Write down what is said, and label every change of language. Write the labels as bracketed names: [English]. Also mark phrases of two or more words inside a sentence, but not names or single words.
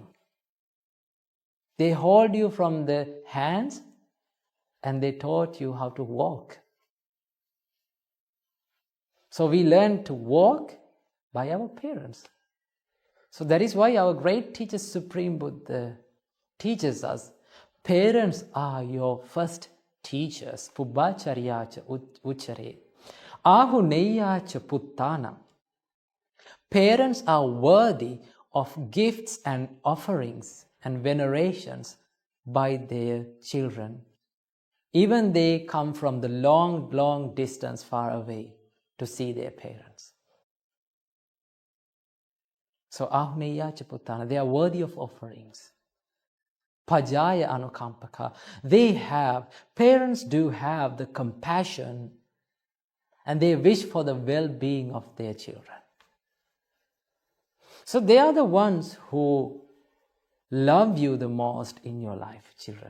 [English] They hold you from the hands and they taught you how to walk. So we learned to walk by our parents. So that is why our great teacher Supreme Buddha teaches us, parents are your first teachers. [Pali] Pubbacharya cha uchare. Ahuneya cha puttana. [English] Parents are worthy of gifts and offerings and venerations by their children. Even they come from the long, long distance far away to see their parents. [Pali] So Ahuneya cha puttana, [English] they are worthy of offerings. [Pali] Pajaya anukampaka. [English] Parents do have the compassion and they wish for the well-being of their children. So they are the ones who love you the most in your life, children.